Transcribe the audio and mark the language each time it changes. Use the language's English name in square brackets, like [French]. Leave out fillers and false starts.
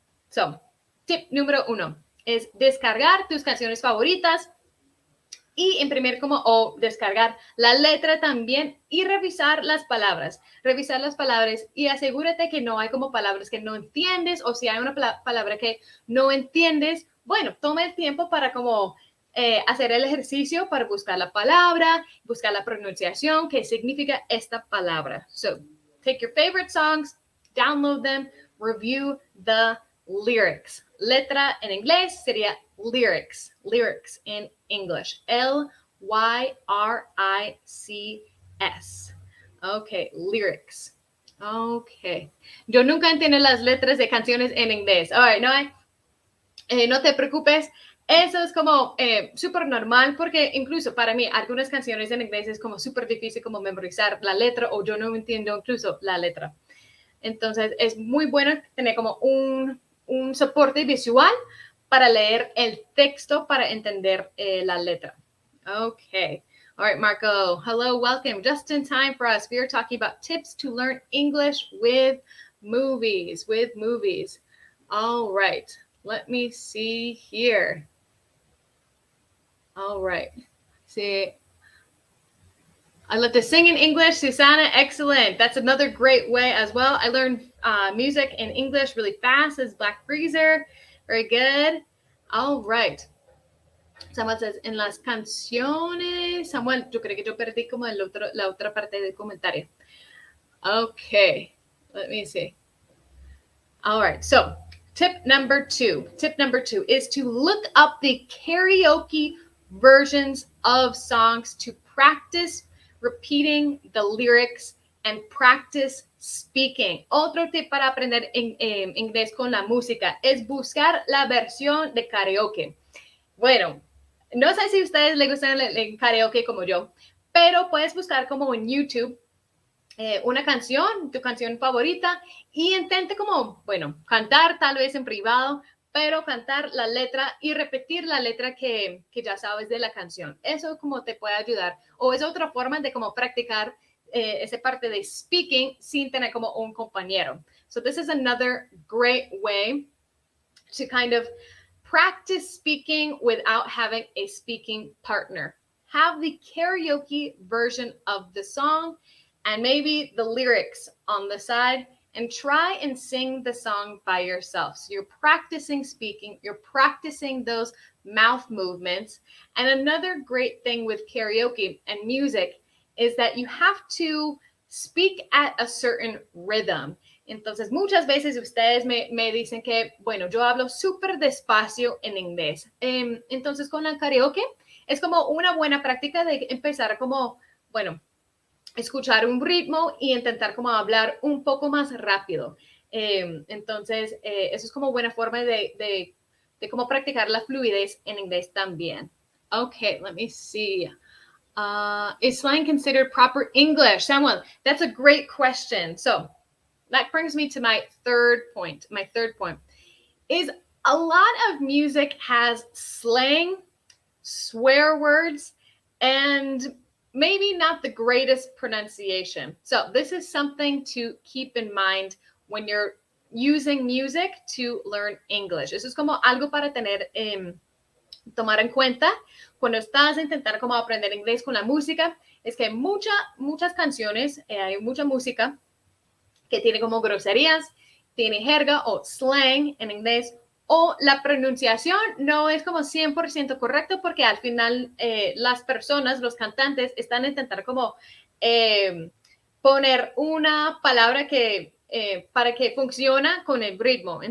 [Spanish] So, tip número 1 es descargar tus canciones favoritas y imprimir o descargar la letra también y revisar las palabras y asegúrate que no hay como palabras que no entiendes, o si hay una palabra que no entiendes, bueno, toma el tiempo para como hacer el ejercicio para buscar la palabra, buscar la pronunciación, qué significa esta palabra. [English] So, take your favorite songs, download them, review the lyrics. [Spanish] Letra en inglés sería [English] lyrics in English. Lyrics. Okay, lyrics. Okay. [Spanish] Yo nunca entiendo las letras de canciones en inglés. [English] All right, [Spanish] no te preocupes. Eso es como súper normal, porque incluso para mí algunas canciones en inglés es como súper difícil como memorizar la letra, o yo no entiendo incluso la letra. Entonces es muy bueno tener como un soporte visual para leer el texto para entender la letra. [English] Okay. All right, Marco. Hello, welcome. Just in time for us. We are talking about tips to learn English with movies. All right. Let me see here. All right. See, I love to sing in English. Susanna, excellent. That's another great way as well. I learned music in English really fast as Black Freezer. Very good. All right. Samuel says, [Spanish] en las canciones. Samuel, yo creo que yo perdí como la otra parte del comentario. [English] Okay. Let me see. All right. So, Tip number two is to look up the karaoke versions of songs to practice repeating the lyrics and practice speaking. [Spanish] Otro tip para aprender inglés con la música es buscar la versión de karaoke. Bueno, no sé si a ustedes les gustan el karaoke como yo, pero puedes buscar como en YouTube una canción, tu canción favorita, y intente como, bueno, cantar tal vez en privado, pero cantar la letra y repetir la letra que ya sabes de la canción. Eso como te puede ayudar. O es otra forma de como practicar esa parte de speaking sin tener como un compañero. [English] So this is another great way to kind of practice speaking without having a speaking partner. Have the karaoke version of the song and maybe the lyrics on the side, and try and sing the song by yourself. So you're practicing speaking, you're practicing those mouth movements. And another great thing with karaoke and music is that you have to speak at a certain rhythm. [Spanish] Entonces, muchas veces ustedes me dicen que, bueno, yo hablo súper despacio en inglés. Entonces, con la karaoke es como una buena práctica de empezar como, bueno, escuchar un ritmo y intentar como hablar un poco más rápido. Entonces, eso es como buena forma de cómo practicar la fluidez en inglés también. [English] Okay, let me see. Is slang considered proper English? Samuel, that's a great question. So that brings me to my third point. My third point is a lot of music has slang, swear words, and maybe not the greatest pronunciation. So this is something to keep in mind when you're using music to learn English. [Spanish] Eso es como algo para tener, tomar en cuenta cuando estás a intentar como aprender inglés con la música. Es que hay muchas canciones, hay mucha música que tiene como groserías, tiene jerga o slang en inglés, o la pronunciación no es como 100% correcto porque al final las personas, los cantantes, están a intentar como poner una palabra que para que funcione con el ritmo.